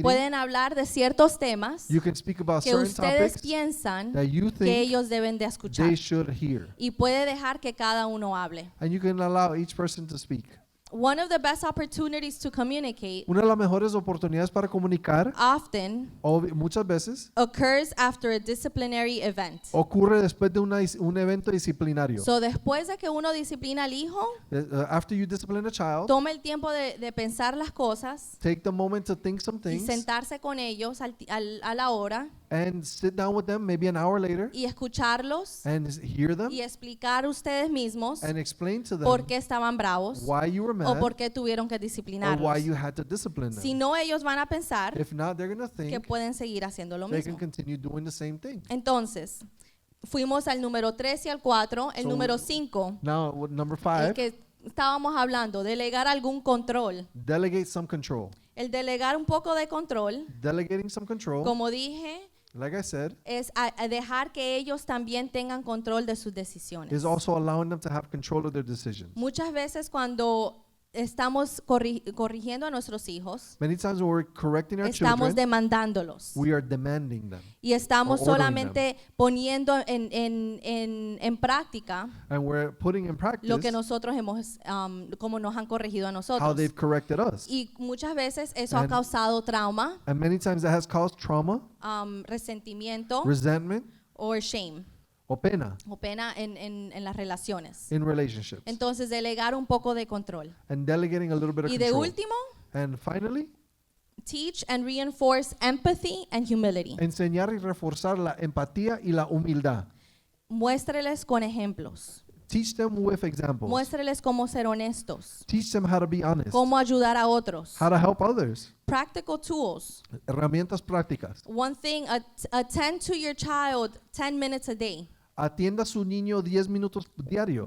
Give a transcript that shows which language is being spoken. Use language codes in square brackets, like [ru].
[es] pueden hablar de ciertos temas [en] you can speak about [es] que [en] certain [es] ustedes [en] topics [es] piensan [en] that you [es] que [en] think [es] ellos deben de escuchar. [en] they should hear. [es] Y puede dejar que cada uno hable. [en] And you can allow each person to speak. One of the best opportunities to communicate [es] Una de las mejores oportunidades para comunicar, [en] often [es] muchas veces, [en] occurs after a disciplinary event. [es] ocurre después de un evento disciplinario. So, después de que uno disciplina al hijo, [en] After you discipline a child, [es] tome el tiempo de pensar las cosas [en] take the moment to think some [es] y [en] things [es] sentarse con ellos a la hora [en] and sit down with them maybe an hour later [es] y escucharlos [en] and hear them [es] y explicar ustedes mismos [en] and explain to them [es] por qué estaban bravos [en] why you were [es] o [en] mad [es] por qué tuvieron que [en] or why [es] disciplinarlos. [en] you had to discipline [es] Si [en] them. [es] no, ellos van a pensar [en] If not, they're going to [es] que [en] think [es] pueden seguir haciendo lo [en] they can [es] mismo. [en] continue doing the same thing. [es] Entonces, fuimos al número 3 y al 4. El [en] So, [es] número 5, [en] Now, number [es] el [en] 5, [es] que estábamos hablando, delegar algún control. [en] delegate some control. [es] El delegar un poco de control, [en] Delegating some control, [es] como dije, [en] like I said, [es] es a dejar que ellos también tengan control de sus decisiones. [en] is also allowing them to have control of their decisions. [es] Muchas veces cuando estamos corrigiendo a nuestros hijos, [en] Many times when we're correcting our [es] estamos [en] children, [es] demandándolos [en] we are demanding them. [es] y estamos [en] or ordering [es] solamente poniendo en práctica [en] And we're putting in practice [es] lo que nosotros hemos, como nos han corregido a [en] how [es] nosotros. [en] they've corrected us. [es] Y muchas veces eso ha [en] And- [es] causado trauma, [en] And many times that has caused trauma, [es] resentimiento [en] resentment, [es] o shame o pena o pena en las relaciones. [en] in relationships. [es] Entonces, delegar un poco de control. [en] And delegating a little bit of [es] Y de [en] control. [es] último, [en] And finally, teach and reinforce empathy and humility. [es] enseñar y reforzar la empatía y la humildad. Muéstreles con ejemplos. [en] Teach them with examples. [es] Muéstreles cómo ser honestos, [en] Teach them how to be honest, [es] cómo ayudar a otros. [en] how to help others. Practical tools. [es] Herramientas prácticas. [en] One thing, attend to your child 10 minutes a day, [es] Atienda a su niño 10 minutos diario,